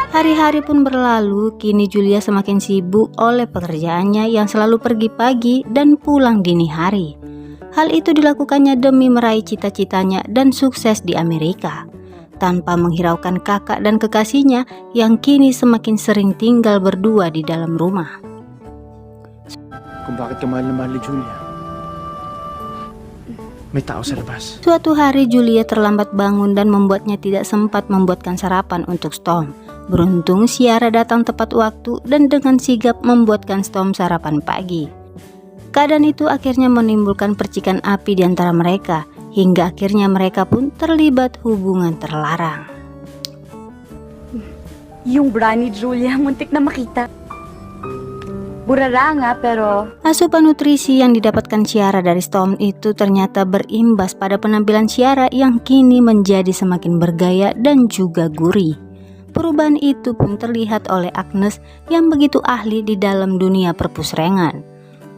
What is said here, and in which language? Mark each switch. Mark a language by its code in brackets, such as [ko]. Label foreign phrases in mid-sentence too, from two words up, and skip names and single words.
[id] Hari-hari pun berlalu, kini Julia semakin sibuk oleh pekerjaannya yang selalu pergi pagi dan pulang dini hari. Hal itu dilakukannya demi meraih cita-citanya dan sukses di Amerika, tanpa menghiraukan kakak dan kekasihnya yang kini semakin sering tinggal berdua di dalam rumah. [tl] Kung bakit ka mahal na mahal ni Julia. May tao sa labas. [id] Suatu hari Julia terlambat bangun dan membuatnya tidak sempat membuatkan sarapan untuk Storm. Beruntung Ciara datang tepat waktu dan dengan sigap membuatkan Storm sarapan pagi. Keadaan itu akhirnya menimbulkan percikan api di antara mereka, hingga akhirnya mereka pun terlibat hubungan terlarang. [tl] Yung bra ni Julia, muntik na makita. Burara nga, pero... [id] Asupan nutrisi yang didapatkan Ciara dari Storm itu ternyata berimbas pada penampilan Ciara yang kini menjadi semakin bergaya dan juga gurih. Perubahan itu pun terlihat oleh Agnes yang begitu ahli di dalam dunia perpusrengan.